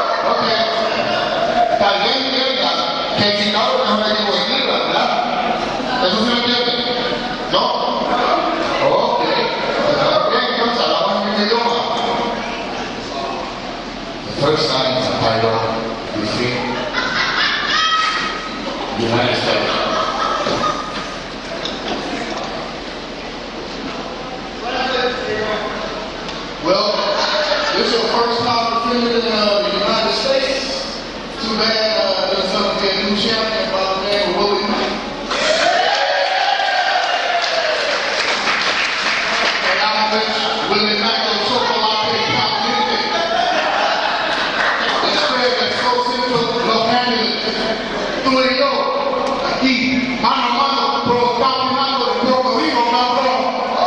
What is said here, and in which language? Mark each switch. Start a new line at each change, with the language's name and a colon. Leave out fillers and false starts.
Spanish: Ok. Tal vez entienda que el Chicano es un equipo de tierra, ¿verdad? ¿Eso se lo entiende? ¿No? Ok. Entonces hablamos en mi idioma.
English: The first time the title between the United States. Well, this is your first time defending in the United States. Too bad there's going to be a new champion by the name of Willie Mack. And I'm with Willie Mack on Chocolate Pop Music.
Spanish: Después de Centro Los Ángeles, tú y yo, aquí, mano a mano, por los campeonatos de Puerto Rico, cabrón.